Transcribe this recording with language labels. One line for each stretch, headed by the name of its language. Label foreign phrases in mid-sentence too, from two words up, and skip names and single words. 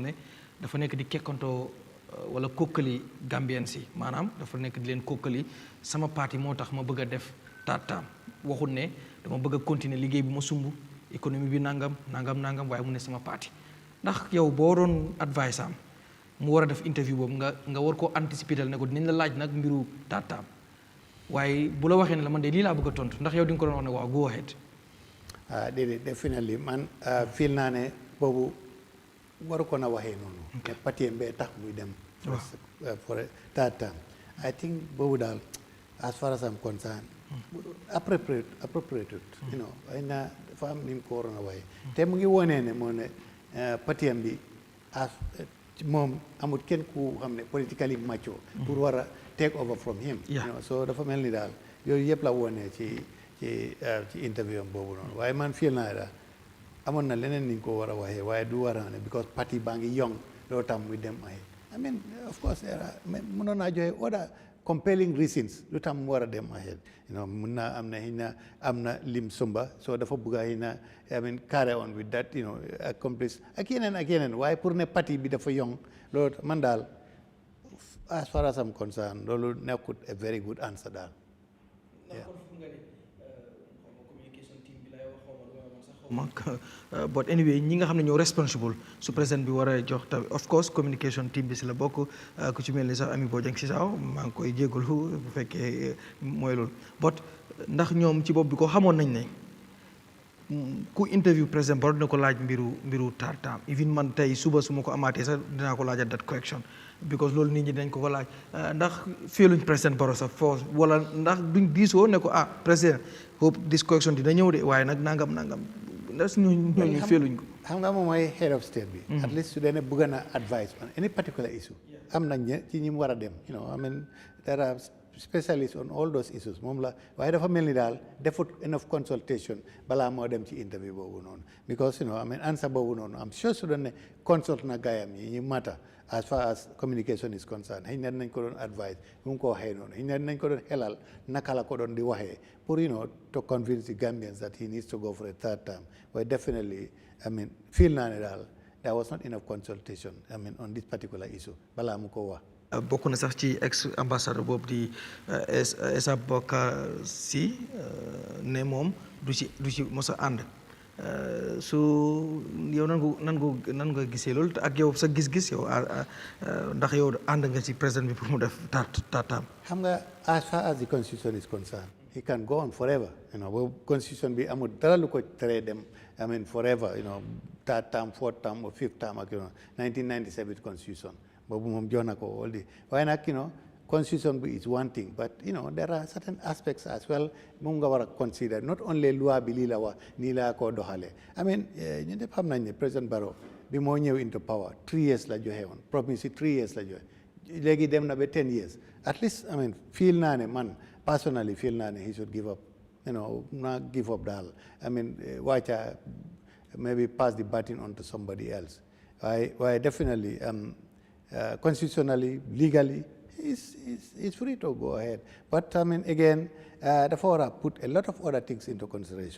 Wolof: ne dafa nekk di kekkantoo wala kokkali Gambien si maanaam dafa nekk di leen kokkali sama parti moo tax ma bëgg a def taataam waxul ne dama bëgg a continuer liggéey bi ma sumb économie bi nangam waaye mu ne sama parti ndax yow boo doon advice am mu war a def interview boobu nga war koo anticiper ne ko dinañ la laaj nag mbiru taataam waaye bu la waxee ne la man de lii laa bëgg a tontu ndax yow di nga ko doon wax ne waaw
English: go ahead.
Wolof: déedéet
English: definitely man feel
Wolof: naa ne boobu waru ko na waxee noonu. ne parti mbee tax muy dem.
English: for third term I think
Wolof: boobu daal
English: as far as I'm concerned appropriate you know
Wolof: ay na dafa am ni mu ko waroon a waxee te mu ngi wonee ne moo ne parti am bi as moom amul kenn ku xam ne
English: politically mature
Wolof: pour war a
English: take over from him. you know
Wolof: so dafa mel ni daal yooyu yëpp la wonee ci interview am boobu noonu waaye man feel naa daal amoon na leneen ni nga ko war a waxee waaye du war a ne because parti baa ngi young loolu tam muy dem ay
English: I mean of course
Wolof: mënoon naa joxe
English: other compelling reasons
Wolof: lu tam mu war a dem ahead you know mun naa am na lim sumba so dafa bëgg a
English: I mean carry on with that you know
Wolof: accomplish ak yeneen waaye pour ne parti bi dafa young loolu man daal
English: as far as I'm concerned
Wolof: loolu nekkut
English: a very good answer
Wolof: daal.
English: but anyway
Wolof: ñi nga xam ne ñoo responsible su président bi war a jox tamit
English: of course communication team
Wolof: bi si la bokk ku ci mel ni sax Ami Bojang si saaw maa ngi koy jégalu bu fekkee mooy loolu but ndax ñoom ci bopp bi ko xamoon nañ ne ku interview président Barrow dina ko laaj mbiru tartaam even man tey suba su ma ko amaatee sax dinaa ko laajat
English: that correction
Wolof: because loolu nit ñi dañ ko laaj ndax féeluñ président Barrow sax force wala ndax duñ diisoo ne ko président
English: hope this correction
Wolof: dina ñëw de waaye nag nangam ndax ñooñu féeluñ ko. xam nga moom mooy
English: head of state
Wolof: bi.
English: at least
Wolof: su dee ne bëgg na
English: advice on any particular issue.
Wolof: am nañ ñe ci ñi mu war a dem
English: I mean there are specialists on all those issues
Wolof: moom la waaye dafa mel ni daal defut
English: enough consultation
Wolof: balaa moo dem ci interview boobu noonu because
English: I mean answer
Wolof: boobu noonu am sure su doon ne consult na gaayam yi ñu mata
English: as far as communication is concerned
Wolof: xëy na nañ ko doon advice bu mu ko waxee noonu xëy na nañ ko doon xelal naka la ko doon di waxee pour
English: to convince the Gambians that he needs to go for a third term but definitely I mean
Wolof: feel naa ne daal
English: there was not enough consultation I mean on this particular issue
Wolof: balaa mu ko wax. bokk na sax ci ex ambassadeur boobu di Essa Bokar si ne moom du ci mos a ànd su yow nan nga gisee loolu ak yow sa gis-gis yow ndax yow ànd nga ci président bi pour mu def taataam. xam nga
English: as far as the constitution is concerned he can go on forever
Wolof: boobu constitution bi amul dara lu ko teree dem
English: I mean forever third term fourth term or fifth term ak 1997 constitution.
Wolof: boobu moom jox na ko
English: all the
Wolof: waaye nag constitution bi
English: is one thing but there are certain aspects as well
Wolof: moom nga war a consider not only loi bi lii la wax nii laa koo doxalee I mean ñu ñëpp xam nañ ne président Barrow bi moo ñëw
English: into power
Wolof: 3 years la joxe woon promise 3 years la joxe léegi dem na ba 10 years
English: at least I mean
Wolof: feel naa ne
English: man personally
Wolof: feel naa ne
English: he should give up not give up
Wolof: daal
English: I mean
Wolof: wàcca maybe
English: pass the baton on to somebody else
Wolof: waaye
English: definitely constitutionally, legally, it's free to go ahead. But I mean, again, the fora put a lot of other things into consideration.